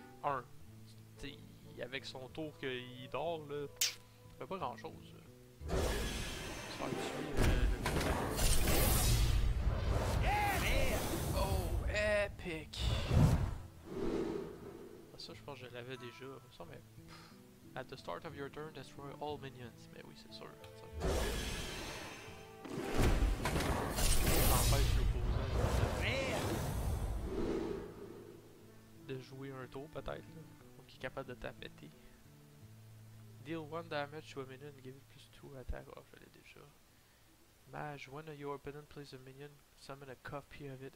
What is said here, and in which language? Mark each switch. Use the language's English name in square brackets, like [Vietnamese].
[French] Un, avec son tour qu'il dort, là, ça fait pas grand chose. Se faire tuer Oh, epic! Ça, je pense que je l'avais déjà. Ça, mais. [English] At the start of your turn, destroy all minions. [French] Mais oui, c'est sûr. Ça empêche l'opposant de jouer un tour, peut-être. Donc, il est capable de t'appéter. [English] Deal 1 damage to a minion and give it plus 2 attack. [French] Oh, je l'ai déjà. [English] Mage, when your opponent plays a minion, summon a copy of it.